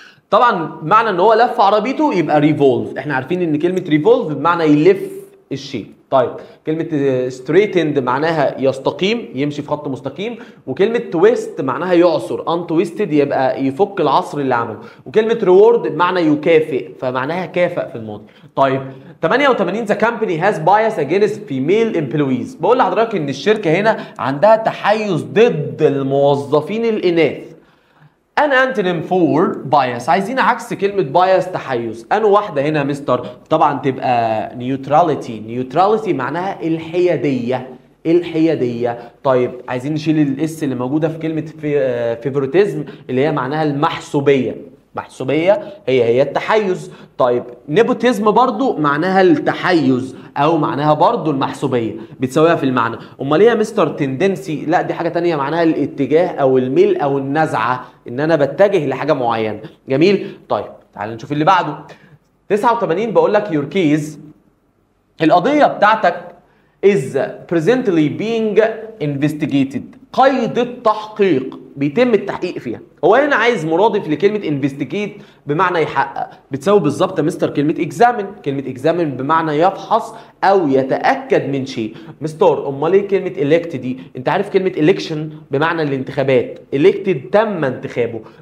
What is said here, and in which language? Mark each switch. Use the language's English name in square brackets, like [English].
[Arabic] طبعا معنى إن هو لف عربيته يبقى revolve. إحنا عارفين إن كلمة revolve بمعنى يلف الشيء. طيب كلمة straightened معناها يستقيم، يمشي في خط مستقيم. وكلمة twist معناها يعصر، untwisted يبقى يفك العصر اللي عمله. وكلمة reward بمعنى يكافئ، فمعناها كافئ في الماضي. طيب [English] 88 the company has bias against female employees. [Arabic] بقول لحضرتك ان الشركة هنا عندها تحيز ضد الموظفين الإناث. [English] an antonym for bias. [Arabic] عايزين عكس كلمة bias تحيز. أنا واحدة هنا مستر طبعا تبقى neutrality معناها الحيادية. طيب عايزين نشيل الاس اللي موجودة في كلمة favoritism اللي هي معناها المحسوبية. هي التحيز. طيب نيبوتيزم برضو معناها التحيز او معناها برضو المحسوبيه، بتساويها في المعنى. امال ايه يا مستر تندنسي؟ لا دي حاجه تانية معناها الاتجاه او الميل او النزعه، ان انا بتجه لحاجه معينه. جميل. طيب تعال نشوف اللي بعده. [English] 89 [Arabic] بقول لك [English] your case [Arabic] القضيه بتاعتك [English] is presently being investigated. [Arabic] قيد التحقيق، بيتم التحقيق فيها. هو هنا عايز مرادف لكلمة investigate بمعنى يحقق، بتساوي بالظبط يا مستر كلمة examine. كلمة examine بمعنى يفحص أو يتأكد من شيء. مستر أمال إيه كلمة elect دي؟ أنت عارف كلمة election بمعنى الانتخابات، elected تم انتخابه.